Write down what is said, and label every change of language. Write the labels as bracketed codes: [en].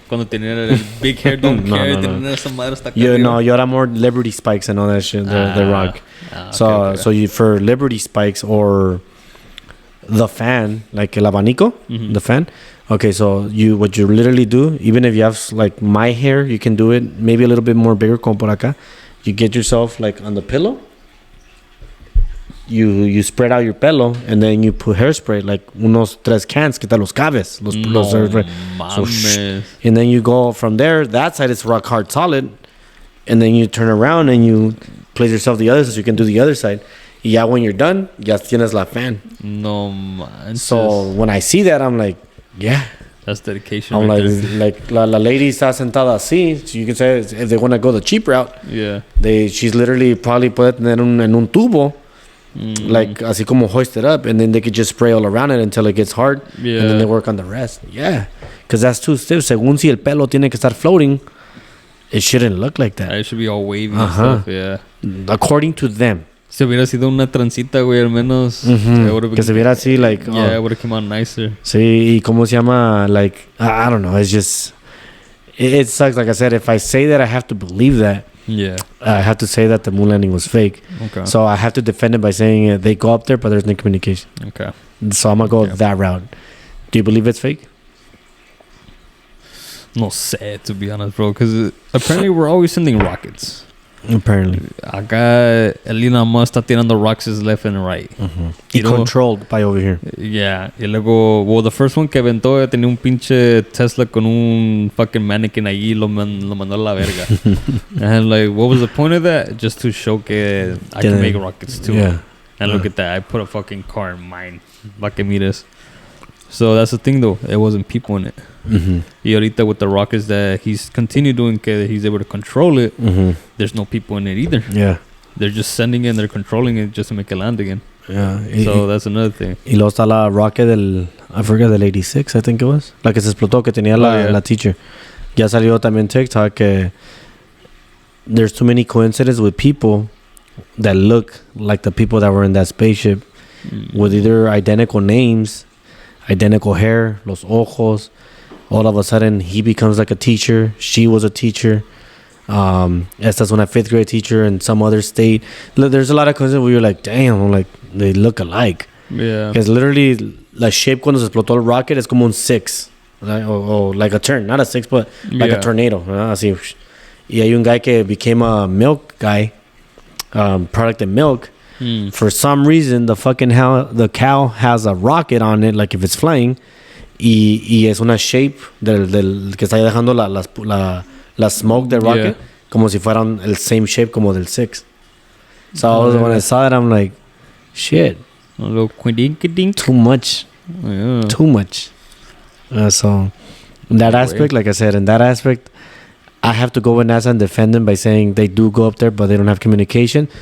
[es] Cuando tenían el [en] big hair don't No, care. no, no. [es] Tenían esa madre hasta acá Yo arriba. era [en] more Liberty spikes and all that shit. The rock. Okay. So you for Liberty spikes or the fan, like [es] el abanico, Mhm. [en] the fan. Okay, so what you literally do, even if you have like my hair, you can do it maybe a little bit more bigger [es] como por acá. [en] You get yourself like on the pillow. You spread out your pelo and then you put hairspray like [es] unos 3 [en] cans [es] que te los cabes. Los Mames. [en] and then you go from there. That side is rock hard solid, and then you turn around and you place yourself the other side so you can do the other side. [es] Y ya [en] when you're done, [es] ya tienes la fan. No manches. [en] So when I see that, I'm like, yeah. That's dedication. I'm right [es] like la lady está sentada así. [en] So you can say if they want to go the cheap route, there. Yeah. she's literally probably [es] puede tener en un tubo, [en] like [es] así como [en] hoisted up, and then they could just spray all around it until it gets hard, Yeah. and then they work on the rest. Yeah, because that's too stiff. [es] Según si el pelo tiene que estar floating, [en] it shouldn't look like that. It should be all wavy Uh-huh. and stuff. Yeah. According to them. [es] Si hubiera sido una transita, güey, al menos. Que se viera así, like, [en] Yeah, it would have come out nicer. [es] sí, y cómo se llama, [en] like, I don't know, it's just, it sucks. Like I said, if I say that, I have to believe that. Yeah. I have to say that the moon landing was fake. Okay. So I have to defend it by saying they go up there, but there's no communication. Okay. So I'm going to go Okay. that route. Do you believe it's fake? [es] No sé, [en] to be honest, bro. Because apparently we're always sending rockets. Apparently. [es] Acá [en] Elon Musk [es] está tirando [en] rockets left and right. [es] Y Y luego- [en] controlled by over here. Yeah. [es] Y luego, [en] well, the first one [es] que aventó tenía un pinche Tesla con un [en] fucking mannequin [es] allí y lo mandó a la verga. [en] And like, what was the point of that? Just to show que I can make rockets too. Yeah. And look at that. I put a fucking car in mine. [es] Pa que mires. [en] So that's the thing though. It wasn't people in it. Mm-hmm. [es] Y ahorita [en] with the rockets that he's continued doing, que he's able to control it, Mm-hmm. there's no people in it either. Yeah. They're just sending it and they're controlling it just to make it land again. Yeah. So that's another thing. [es] Y luego está la [en] rocket I forget, [es] del 86, [en] I think it was. [es] La que se explotó, que tenía [en] yeah. [es] la teacher. Ya salió también [en] TikTok que there's too many coincidences with people that look like the people that were in that spaceship with either identical names, identical hair, [es] los ojos. [en] All of a sudden, he becomes like a teacher. She was a teacher. [es] Esta es una [en] 5th grade teacher in some other state. Look, there's a lot of coincidences where you're like, damn, like they look alike. Yeah. Because literally, [es] la shape cuando se explotó el rocket es como un 6. [en] Or like a turn. Not a 6, but like Yeah. a tornado. Así. [es] Y hay un [en] guy que became a milk guy, product of milk. For some reason, the cow has a rocket on it, like if it's flying. Y es una shape del que está dejando la smoke del rocket, como si fueran el same shape como del 6. So when I saw that, I'm like, shit, A little quidink-a-dink. too much. Yeah. Too much. So in that aspect, like I said, in that aspect, I have to go with NASA and defend them by saying they do go up there, but they don't have communication.